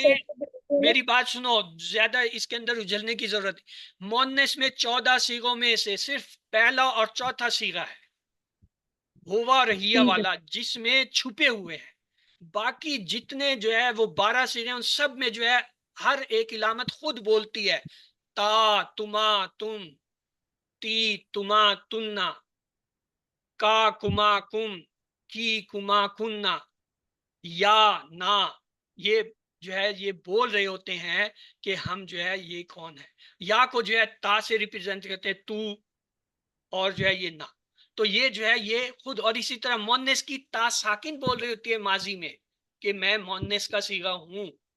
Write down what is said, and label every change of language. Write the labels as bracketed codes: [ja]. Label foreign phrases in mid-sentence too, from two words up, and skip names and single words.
[ur] میں میری بات سنو، زیادہ اس کے اندر اجلنے کی ضرورت نہیں۔ مؤنث میں 14 صیغوں میں سے صرف پہلا اور چوتھا صیغہ ہے ہوا اور ہیا ٹھیک ہے والا جس میں چھپے ہوئے ہیں، باقی جتنے جو ہے وہ 12 صیغے ان سب میں جو ہے ہر ایک علامت خود بولتی ہے، [ar] تا تما تم، تی تما تننا، کا کما کم، کی کما کننا، یا نا، [ur] یہ جو ہے یہ بول رہے ہوتے ہیں کہ ہم جو ہے یہ کون ہے، یا کو جو ہے تا سے ریپرزینٹ کرتے ہیں تو، اور جو ہے یہ نا، تو یہ جو ہے یہ خود، اور اسی طرح مؤنث کی تا ساکن بول رہی ہوتی ہے ماضی میں کہ میں مؤنث کا صیغہ ہوں۔